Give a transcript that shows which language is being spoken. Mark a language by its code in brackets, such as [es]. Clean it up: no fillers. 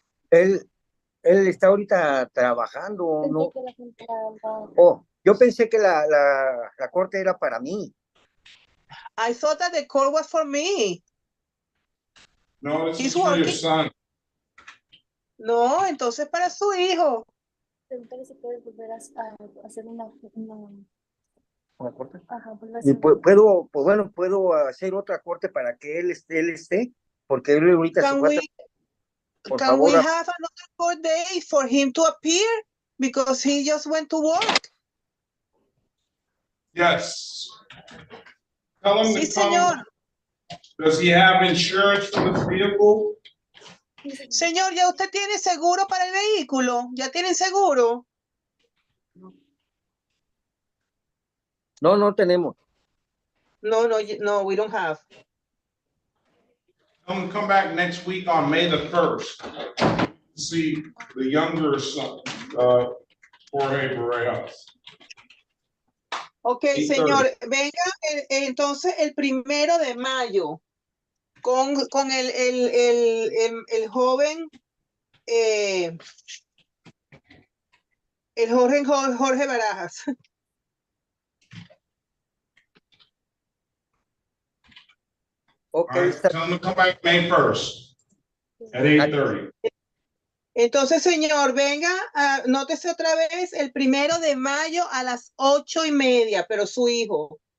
[es] Él está ahorita trabajando, ¿no? Oh, yo pensé que la corte era para mí. [en] I thought that the court was for me. No, this is for your son. [es] No, entonces para su hijo. Pregúntale si puedes volver a hacer una corte. Ajá, Y puedo hacer otra corte para que él esté, porque él ahorita se fue. [en] Can we have another court day for him to appear because he just went to work? Yes. Tell him [es] Sí, [en] to come. [es] señor. [en] Does he have insurance for the vehicle? [es] Señor, ¿ya usted tiene seguro para el vehículo? ¿Ya tienen seguro? No, no tenemos. [en] No, we don't have. I'm gonna come back next week on May the 1st. See the younger son, Jorge Barrejas. [es] Ok, señor, venga entonces el 1 de mayo con el joven, el Jorge Barajas. [en] Okay. Right, tell him to come back May 1st at 8:30. [es] Entonces, señor, venga, nótese otra vez el 1 de mayo a las 8:30, pero su hijo.